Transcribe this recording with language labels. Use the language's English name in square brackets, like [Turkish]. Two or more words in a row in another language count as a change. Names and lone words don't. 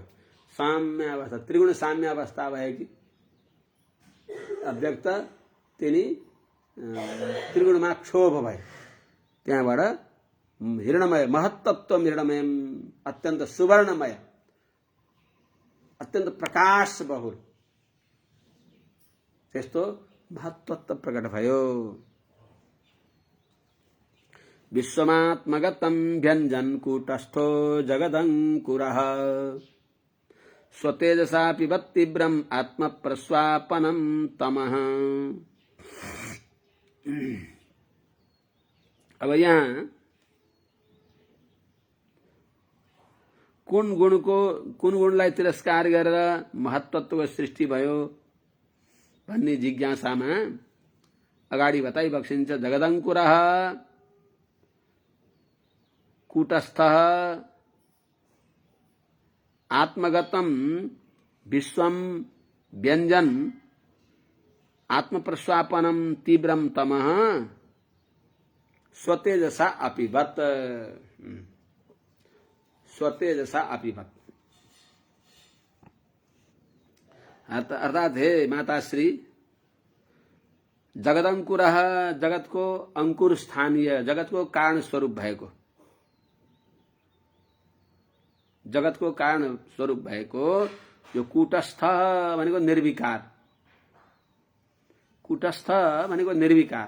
[Nepali] साम्यावस्था त्रिगुण साम्यावस्था भएकी अव्यक्त तिनी त्रिगुणमा क्षोभ भयो। त्यहाँबाट हिरणमय महत्तत्व हिरणमय अत्यन्त सुवर्णमय अत्यन्त प्रकाश बहुल त्यस्तो महत्तत्व प्रकट भयो। [Sanskrit] विश्वमात्मगतं व्यञ्जन कूटस्थो जगदङ्कुरः स्वतेजसा पिबत् तीव्रम् आत्मप्रस्वापनं तमः। [Nepali] अब यहाँ कुन गुणलाई तिरस्कार गरेर महत्त्वको सृष्टि भयो भन्ने जिज्ञासामा अगाडि बताइबक्सिन्छ। [Sanskrit] जगदङ्कुरः कूटस्थः आत्मगतम विश्वम व्यञ्जन आत्मप्रस्वापनम तीव्रम तमः स्वतेजसा अपिबत। स्वतेजसा अपिबत [Nepali] अर्थात हे माताश्री, जगदङ्कुरः जगतको अंकुर स्थानीय, जगतको कारण स्वरूप भएको, जगतको कारण स्वरूप भएको यो कूटस्थ भनेको निर्विकार, कूटस्थ भनेको निर्विकार।